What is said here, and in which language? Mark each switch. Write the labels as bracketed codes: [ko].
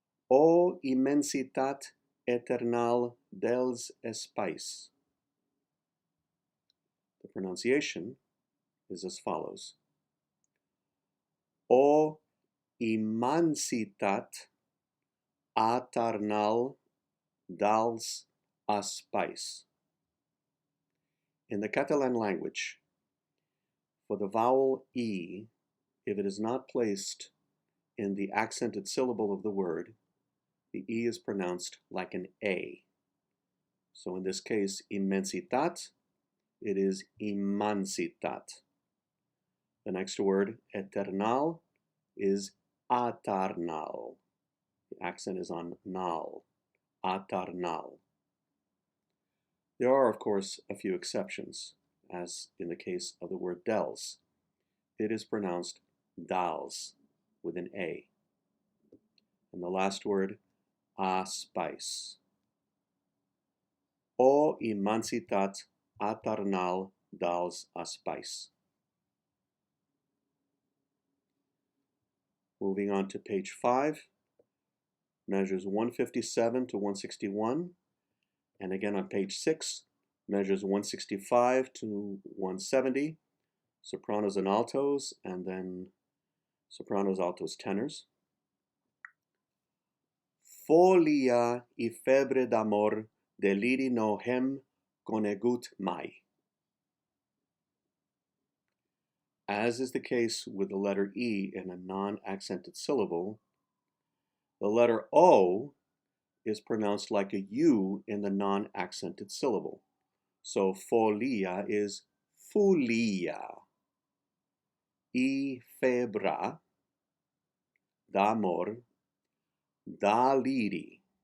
[ca] O immensitat eternal dels espais. [en] The pronunciation is as follows. [ca] O immensitat eternal dels espais. [en] In the Catalan language, for the vowel E, if it is not placed in the accented syllable of the word, the E is pronounced like an A. So in this case, immensitat, it is immansitat. The next word, eternal, is eternal. The accent is on nal, eternal. There are, of course, a few exceptions, as in the case of the word dels. It is pronounced dals with an A. And the last word, aspais. [ca] O immensitat eternal dels aspais. [en] Moving on to page 5, measures 157 to 161. And again on page 6, measures 165 to 170, sopranos and altos, and then sopranos, altos, tenors. [ca] Folia y febre d'amor deliri no hem conegut mai. [en] As is the case with the letter E in a non-accented syllable, the letter O is pronounced like a U in the non-accented syllable. So folia is fulia. [ca] Y febra d'amor daliri.